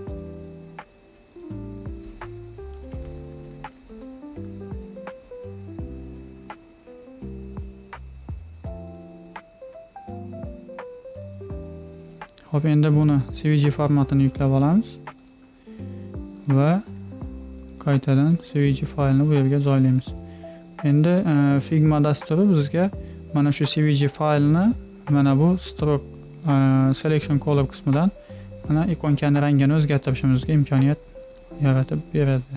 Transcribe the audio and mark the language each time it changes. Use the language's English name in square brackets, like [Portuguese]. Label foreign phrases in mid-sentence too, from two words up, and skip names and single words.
[Uzbek] Xo'p, endi buni CVG formatini yuklab olamiz va qaytadan CVG faylini bu yerga joylaymiz. Endi Figma dasturi bizga mana shu CVG faylini mana bu [English] stroke selection color [Uzbek] qismidan mana ikonkani rangini o'zgartirishimizga imkoniyat yaratib beradi.